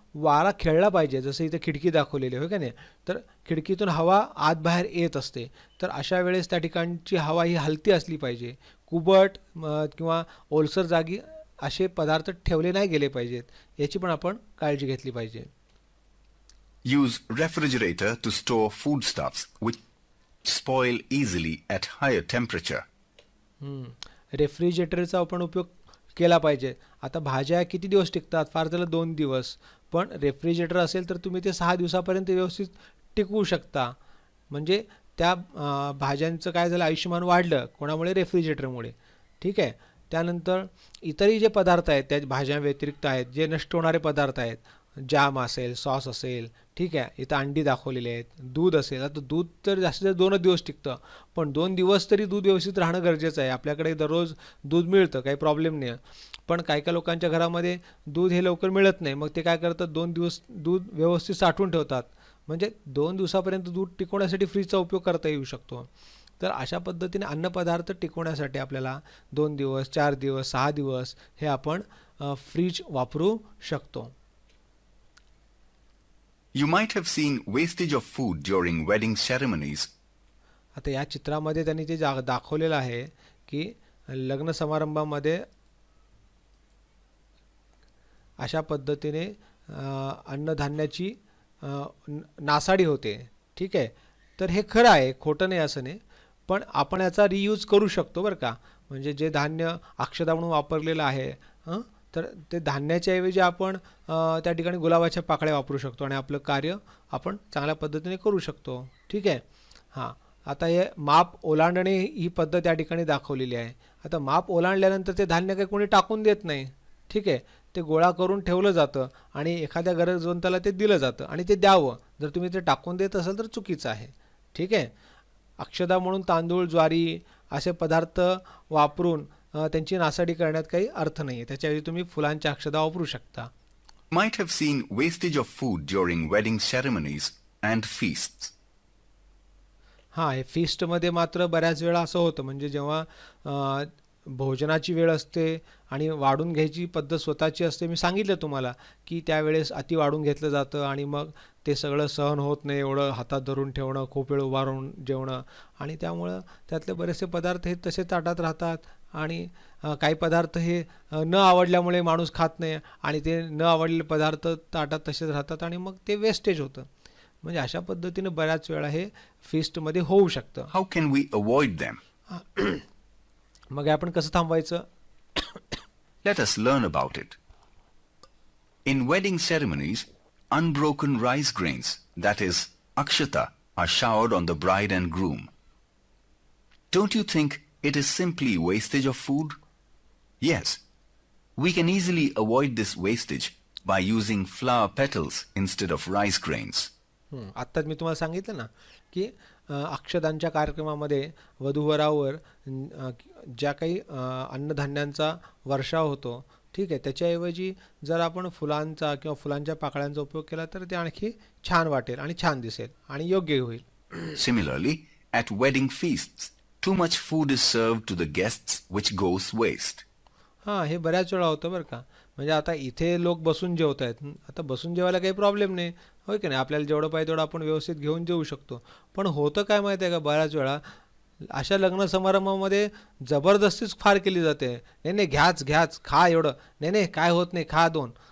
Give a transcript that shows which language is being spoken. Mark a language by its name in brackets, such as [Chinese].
[Marathi] वारा खेळला पाहिजे, जसं इथे खिडकी दाखवलेली आहे, हो का नाही. तर खिडकीतून हवा आत बाहेर येत असते, तर अशा वेळेस त्या ठिकाणची हवा ही हलती असली पाहिजे. कुबट किंवा ओलसर जागी असे पदार्थ ठेवले नाही गेले पाहिजेत, याची पण आपण काळजी घेतली पाहिजे. [English] Use refrigerator to store foodstuffs which spoil easily at higher temperature. [Marathi] रेफ्रिजरेटरचा आपण उपयोग केला पाहिजे. आता भाज्या किती दिवस टिकतात, फार त्याला 2 दिवस, पण रेफ्रिजरेटर असेल तर तुम्ही ते 6 दिवसापर्यंत व्यवस्थित टिकवू शकता. म्हणजे त्या भाज्यांचं काय झालं, आयुष्यमान वाढलं कोणामुळे, रेफ्रिजरेटरमुळे. ठीक आहे. त्यानंतर इतरही जे पदार्थ आहेत त्या भाज्या व्यतिरिक्त आहेत, जे नष्ट होणारे पदार्थ आहेत, जॅम असेल, सॉस असेल, ठीक आहे, इथं अंडी दाखवलेली आहेत, दूध असेल. आता दूध तर जास्तीत जास्त 2च दिवस टिकतं, पण 2 दिवस तरी दूध व्यवस्थित राहणं गरजेचं आहे. आपल्याकडे दररोज दूध मिळतं, काही प्रॉब्लेम नाही, पण काही काही लोकांच्या घरामध्ये दूध हे लवकर मिळत नाही. मग ते काय करतात, 2 दिवस दूध व्यवस्थित साठवून ठेवतात. म्हणजे 2 दिवसापर्यंत दूध टिकवण्यासाठी फ्रीजचा उपयोग करता येऊ शकतो. तर अशा पद्धतीने अन्नपदार्थ टिकवण्यासाठी आपल्याला 2 दिवस, 4 दिवस, 6 दिवस हे आपण फ्रीज वापरू शकतो. [English] You might have seen wastage of food during wedding ceremonies. [Marathi] आता या चित्रामध्ये त्यांनी ते दाखवलेलं आहे की लग्न समारंभामध्ये अशा पद्धतीने अन्नधान्याची नासाडी होते. ठीक आहे. तर हे खरं आहे, खोटं नाही असं नाही, पण आपण याचा रियूज करू शकतो बरं का. म्हणजे जे धान्य अक्षता म्हणून वापरलेलं आहे, तर ते धान्याच्या ऐवजी आपण त्या ठिकाणी गुलाबाच्या पाकळ्या वापरू शकतो आणि आपलं कार्य आपण चांगल्या पद्धतीने करू शकतो. ठीक आहे. हां, आता हे माप ओलांडणे ही पद्धत या ठिकाणी दाखवलेली आहे. आता माप ओलांडल्यानंतर ते धान्य काही कोणी टाकून देत नाही. ठीक आहे. ते गोळा करून ठेवलं जातं आणि एखाद्या गरजवंताला ते दिलं जातं आणि ते द्यावं. जर तुम्ही ते टाकून देत असाल तर चुकीचं आहे. ठीक आहे. अक्षता म्हणून तांदूळ, ज्वारी असे पदार्थ वापरून त्यांची नासाडी करण्यात काही अर्थ नाही आहे. त्याच्याऐवजी तुम्ही फुलांच्या अक्षता वापरू शकता. [English] You might have seen wastage of food during wedding ceremonies and feasts. [Marathi] हां, हे फीस्टमध्ये मात्र बऱ्याच वेळा असं होतं, म्हणजे जेव्हा भोजनाची वेळ असते आणि वाढून घ्यायची पद्धत स्वतःची असते. मी सांगितलं तुम्हाला की त्यावेळेस अति वाढून घेतलं जातं आणि मग ते सगळं सहन होत नाही, एवढं हातात धरून ठेवणं, खूप वेळ उभा राहून जेवणं, आणि त्यामुळं त्यातले बरेचसे पदार्थ हे तसे ताटात राहतात आणि काही पदार्थ हे न आवडल्यामुळे माणूस खात नाही आणि ते न आवडलेले पदार्थ ताटात तसेच राहतात आणि मग ते वेस्टेज होतं. म्हणजे अशा पद्धतीने बऱ्याच वेळा हे फीस्टमध्ये होऊ शकतं. [English] How can we avoid them? [Marathi] मग हे आपण कसं थांबवायचं? [English] Let us learn about it. In wedding ceremonies, unbroken rice grains, that is, akshata, are showered on the bride and groom. Don't you think it is simply wastage of food? Yes. We can easily avoid this wastage by using flower petals instead of rice grains. [Marathi] आत्ताच मी तुम्हाला सांगितलं ना की अक्षदांच्या कार्यक्रमामध्ये वधूवरावर ज्या काही अन्नधान्यांचा वर्षाव होतो, ठीक आहे, त्याच्याऐवजी जर आपण फुलांचा किंवा फुलांच्या पाकळ्यांचा उपयोग केला तर ते आणखी छान वाटेल आणि छान दिसेल आणि योग्य होईल. [English] Similarly, at wedding feasts, too much food is served to the guests which goes waste. [Marathi] हां, हे बऱ्याच वेळा होतं बरं का. म्हणजे आता इथे लोक बसून जेवत आहेत, आता बसून जेवायला काही प्रॉब्लेम नाही, होय की नाही, आपल्याला जेवढं पाहिजे तेवढं आपण व्यवस्थित घेऊन जेवू शकतो. पण होतं काय माहिती आहे का, बऱ्याच वेळा अशा लग्न समारंभामध्ये जबरदस्तीच फार केली जाते. नाही नाही, घ्याच खा एवढं, नाही नाही काय होत नाही, खा 2.